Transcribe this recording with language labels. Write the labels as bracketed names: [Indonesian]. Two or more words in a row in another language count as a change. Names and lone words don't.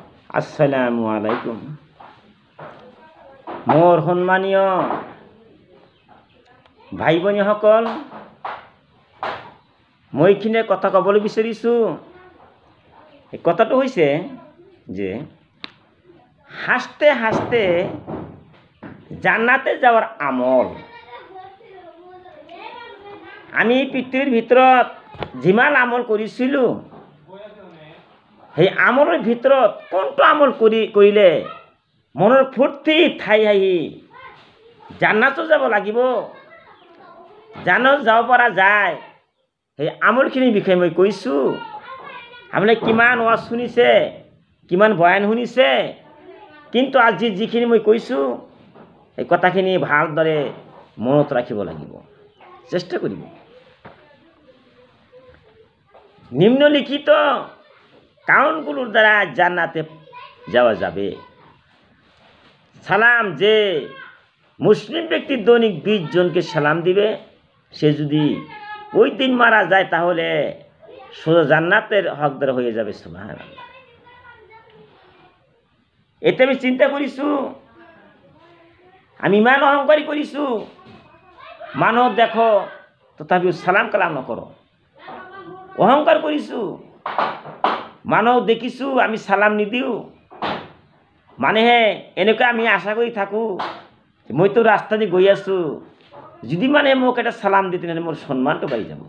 [Arabic] السلام عليكم. [Assamese] মোর সন্মানীয় ভাই ভনীসকল, মই এইখিনি কথা ক'বলৈ বিচাৰিছোঁ। এই কথাটো হৈছে যে [Bangla] হাসতে হাসতে জান্নাতে যাওয়ার আমল। [Assamese] আমি পৃথিৱীৰ ভিতৰত যিমান আমল কৰিছিলোঁ, সেই আমলৰ ভিতৰত কোনটো আমল কৰিলে মনৰ ফূৰ্তি ঠাই আহি জান্নাতো যাব লাগিব, জান্নাত যাব পৰা যায়, সেই আমলখিনিৰ বিষয়ে মই কৈছোঁ। আপুনি কিমান ওয়াজ শুনিছে, কিমান বয়ান শুনিছে, কিন্তু আজি যিখিনি মই কৈছোঁ এই কথাখিনি ভালদৰে মনত ৰাখিব লাগিব, চেষ্টা কৰিব। [Bangla] নিম্নলিখিত কারণগুলোর দ্বারা জান্নাতে যাওয়া যাবে। সালাম, যে মুসলিম ব্যক্তি দৈনিক 20 জনকে সালাম দিবে, সে যদি ওই দিন মারা যায় তাহলে সোজা জান্নাতের হকদার হয়ে যাবে। [Assamese] সুবহানাল্লাহ। এতে আমি চিন্তা করিছোঁ, আমি ইমান অহংকারী করিছোঁ, মানুহ দেখো তথাপিও সালাম কালাম নকৰো। অহংকাৰ কৰিছোঁ, মানুহ দেখিছোঁ আমি সালাম নিদিওঁ। মানুহে এনেকুৱা আমি আশা কৰি থাকোঁ, মইতো ৰাস্তা দি গৈ আছোঁ, যদি মানে মোক এটা সালাম দিয়ে তেনেহ'লে মোৰ সন্মানটো বাঢ়ি যাব।